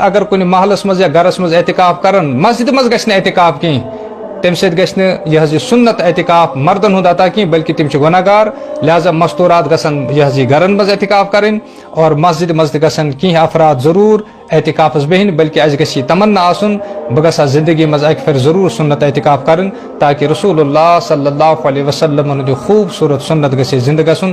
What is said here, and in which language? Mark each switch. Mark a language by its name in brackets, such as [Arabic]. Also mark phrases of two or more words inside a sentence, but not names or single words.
[Kashmiri] اگر کُنہِ محلس منٛز یا گرس منٛز اعتکاف کرن مسجدِ منٛز گژھِ نہٕ اعتکاف کینٛہہ تمہِ سۭتۍ گژھِ نہٕ یہِ حظ یہِ سُنت اعتکاف مردن ہُنٛد عطا کینٛہہ بلکہ تِم چھِ گۄناہ گار لہذا مستوٗرات گژھن یہِ حظ یہِ گرن منٛز اعتکاف کرٕنۍ اور مسجدِ منٛز تہِ گژھن کینٛہہ افراد ضروٗر اعتکافس بیہٕنۍ بلکہ اسہِ گژھِ یہِ تمنا آسُن بہٕ گژھٕ ہا زندگی منٛز اکہِ پھِرِ ضروٗر سُنت اعتکاف کرٕنۍ تاکہ رسول اللہ صلی اللہ علیہ وسلم ہُنٛد یہِ خوٗبصوٗرت سُنت گژھِ ہے زندٕ گژھُن